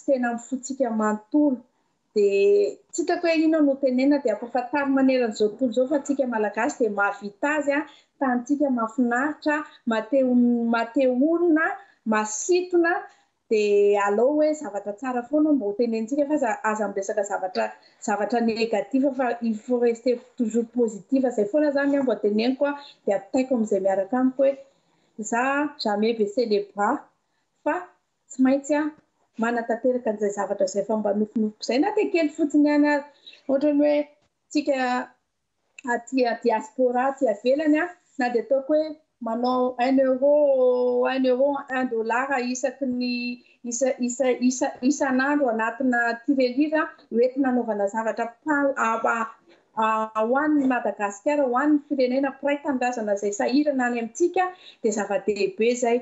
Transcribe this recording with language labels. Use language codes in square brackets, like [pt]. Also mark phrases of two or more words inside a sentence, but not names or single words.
[mg] tena mifotsika manontolo dia tsy hitako hoe inona no tenena dia ampahafantarina maneran'izao tontolo izao fa antsika malagasy dia mahavita azy tanitsika mahafinaritra mateo olona masitona dia aleo hoe zavatra tsara foana mba ho tenentsika fa aza miresaka zavatra négativa fa [fr] il faut rester toujours positive [mg] zay foana zany mba teneniko dia ampitaiko amin'izay miaraka amiko hoe za [fr] jamais baisser les bras [mg] fa tsy maintsy manatanteraka an'izay zavatra izay fa mba nofinofiko izay na dia kely fotsiny ihany ohatrany hoe tsika aty diaspora aty avelany na dia ataoko hoe manao 1 euro 1 dollar isaky ny isan'andro anatina tirelira hoentina anaovana zavatra ho an'ny Madagasikara, ho an'ny firenena piray tanindrazana izay sahirana any amintsika dia zava-dehibe zay.